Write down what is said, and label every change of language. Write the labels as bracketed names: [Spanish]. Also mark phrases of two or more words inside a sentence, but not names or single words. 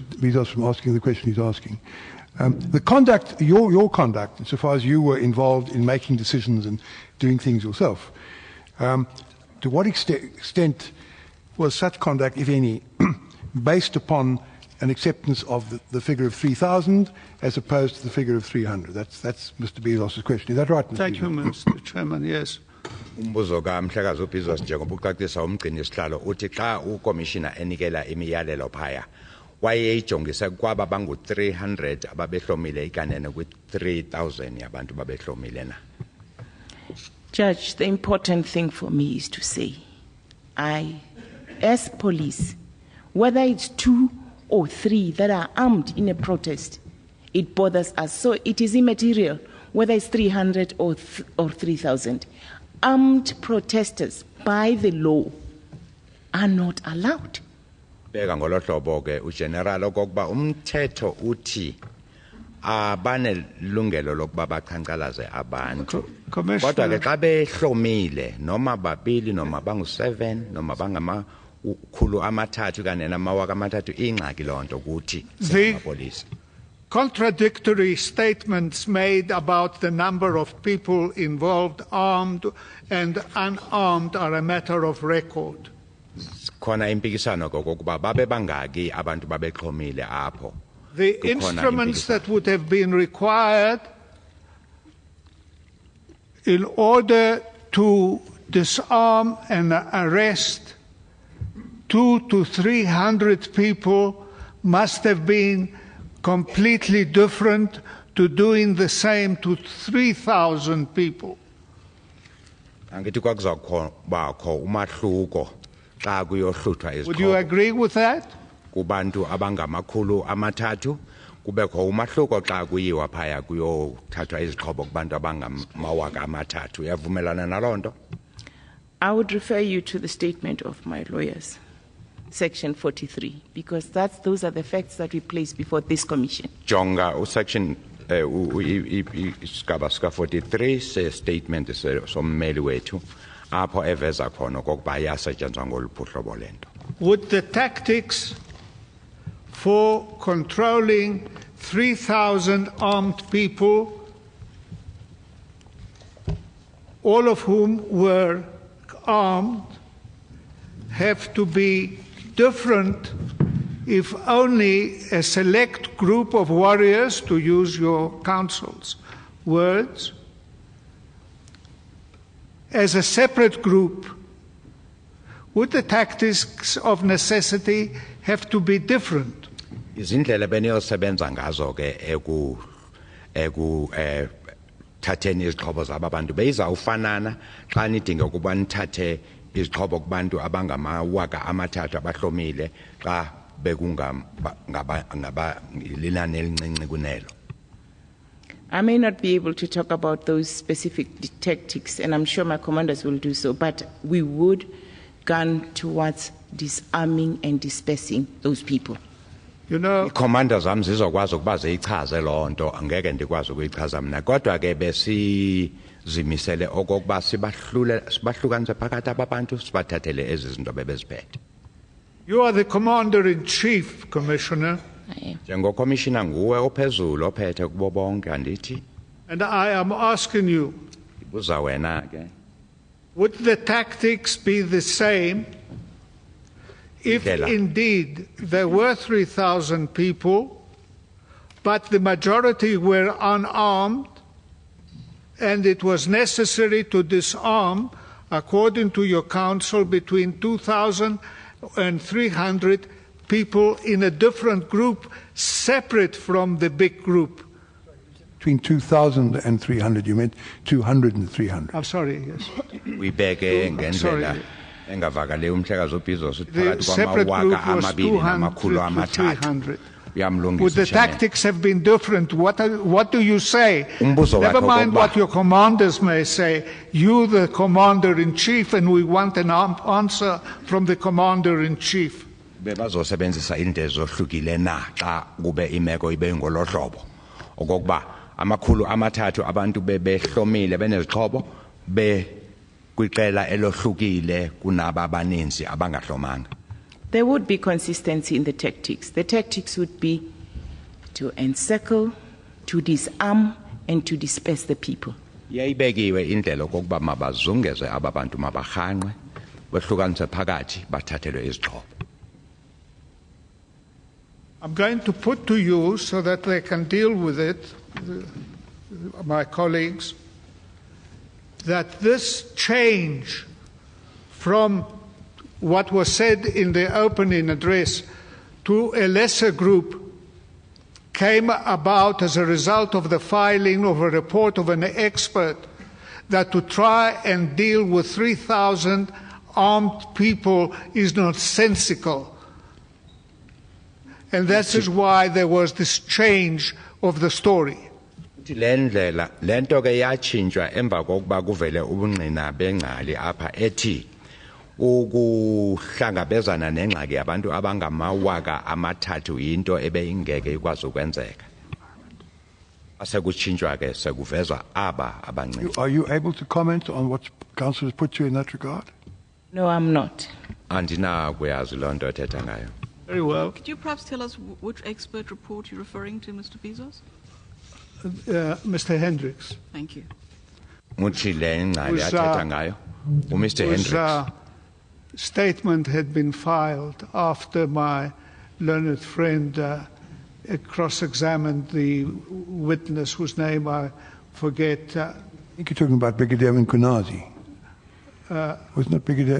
[English] Bezos from asking the question he's asking. The conduct, your conduct, insofar as you were involved in making decisions and doing things yourself, to what extent was such conduct, if any, based upon an acceptance of the figure of 3,000 as opposed to the figure of 300? That's Mr. Bezos' question. Is that right, Mr. Thank you, Mr. Chairman. Yes. [Xhosa] Umbuzo kaMhlekazi uBizos njengoba ucacisa umgcini isihlalo uthi xa ukomishina enikela imiyalelo phaya wayeyijongise kwaba bangu 300 ababehlomile ikanene kwi 3,000 yabantu babehlomile na. [English] Judge, the important thing for me is to say, I, as police, whether it's 2 or 3 that are armed in a protest, it bothers us. So it is immaterial whether it's 300 or 3,000. Armed protesters, by the law, are not allowed. [Xhosa] Beka ngolo hlobo ke ugeneral okokuba umthetho uthi abanelungelo lokuba baqhankqalaze abantu. Kodwa ke xa behlomile noma babili noma bangu7 noma bangamakhulu amathathu kanye namawaka amathathu ingxaki lonto kuthi amapolisa. [English] Contradictory statements made about the number of people involved, armed and unarmed, are a matter of record. [Xhosa] Khona impikisano kokuba babe bangaki abantu babexhomile apho. [English] The instruments that would have been required in order to disarm and arrest 200 to 300 people must have been completely different to doing the same to 3,000 people. [Xhosa] Angithi kwakuzakho umahluko xa kuyohluthwa izixhobo. [English] Would you agree with that? [Xhosa] Kubantu abangamakhulu amathathu kubekho umahluko xa kuyiwa phaya kuyothathwa izixhobo kubantu abangamawaka amathathu. Uyavumelana nalonto? [English] I would refer you to the statement of my lawyers, Section 43, because those are the facts that we place before this commission. [Xhosa] Jonga section isigaba sika 43 se statement sommeli wethu apho eveza khona okokuba yasetshenzwa ngoluphi uhlobo lento. [English] Would the tactics for controlling 3,000 armed people, all of whom were armed, have to be different if only a select group of warriors, to use your counsel's words, as a separate group? Would the tactics of necessity have to be different? [Xhosa] Izindlela beniyosebenza ngazo ke thatheni izixhobo zabantu beyizawufanana xa nidinga ukuba nithathe izixhobo kubantu abangamawaka amathathu abahlomile xa bekungalinani elincinci kunelo. [English] I may not be able to talk about those specific tactics, and I'm sure my commanders will do so, but we would gun towards disarming and dispersing those people. You know, [Xhosa] commanders zami zizokwazi ukuba ziyichaze loo nto angeke ndikwazi ukuyichaza mna kodwa ke besizimisele okokuba sibahlukanise phakathi ababantu sibathathele ezi zinto bebeziphethe. [English] you are the commander-in-chief, Commissioner, [Xhosa] Njengocommissioner nguwe ophezulu ophethe kubo bonke andithi [English] and I am asking you, [Xhosa] ibuza wena ke [English] would the tactics be the same if indeed there were 3,000 people, but the majority were unarmed, and it was necessary to disarm, according to your counsel, between 2,000 and 300 people in a different group, separate from the big group? Between 2,000 and 300, you meant 200 and 300. I'm sorry, yes. [Xhosa] uyibeke ngendlela engavakale umhlekazi uBizos [English] The [Xhosa] phakathi [English] separate group [Xhosa] kwamawaka [English] was [Xhosa] amabili 200 namakhulu [English] to [Xhosa] amathathu [English] 300. [Xhosa] uyamlungisa [English] Would the Chairman. tactics have been different? What do you say? [Xhosa] Umbuzo [English] Never [Xhosa] wakho [English] mind [Xhosa] okokuba- [English] what your commanders may say. You, the commander-in-chief, and we want an answer from the commander-in-chief. [Xhosa] bebazosebenzisa into ezohlukile na xa kube imeko ibe ngolohlobo okokuba amakhulu amathathu abantu bebehlomile benezixhobo kwiqela elohlukile kunaba abaninzi abangahlomanga. [English] There would be consistency in the tactics. The tactics would be to encircle, to disarm, and to disperse the people. [Xhosa] Yayibekiwe indlela okokuba mabazungeze ababantu mabahanqe behlukanise phakathi bathathelwe izixhobo. [English] I'm going to put to you, so that they can deal with it, my colleagues, that this change from what was said in the opening address to a lesser group came about as a result of the filing of a report of an expert that to try and deal with 3,000 armed people is nonsensical. And that is why there was this change of the story. [Xhosa] Lendlela lento ke yatshintshwa emva kokuba kuvele ubungqina bengcali apha ethi ukuhlangabezana nengxaki yabantu abangamawaka amathathu into ebeyingeke ikwazi ukwenzeka. Asekutshintshwa ke sekuvezwa aba abancinci. [English] Are you able to comment on what counsel has put you in that regard? No, I'm not. [Xhosa] Andinakuyazi loo nto ethetha ngayo. [English] Very well. Could you perhaps tell us which expert report you're referring to, Mr. Bezos? Mr. Hendricks. Thank you. [Xhosa] Muthi le ngcali athetha ngayo uMr [English] Whose Hendricks. statement had been filed after my learned friend cross-examined the witness whose name I forget. I think you're talking about Brigadier Nkunazi. Wasn't it Brigadier